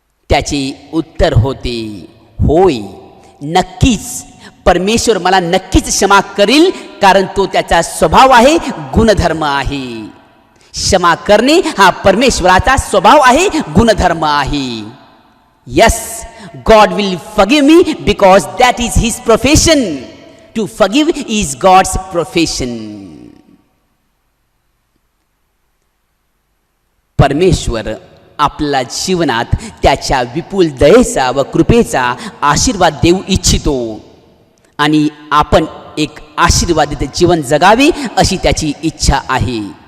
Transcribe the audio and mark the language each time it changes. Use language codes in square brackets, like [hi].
[mr] त्याचे उत्तर होते, होय, नक्कीच परमेश्वर मला नक्कीच क्षमा करील, कारण तो त्याचा स्वभाव आहे, गुणधर्म आहे. क्षमा करणे हा परमेश्वराचा स्वभाव आहे, गुणधर्म आहे. [en] Yes, God will forgive me because that is his profession. To forgive is God's profession. [mr] परमेश्वर आपल्या जीवनात त्याच्या विपुल दयेचा व कृपेचा आशीर्वाद देऊ इच्छितो आणि आपण एक आशीर्वादित जीवन जगावे अशी त्याची इच्छा आहे.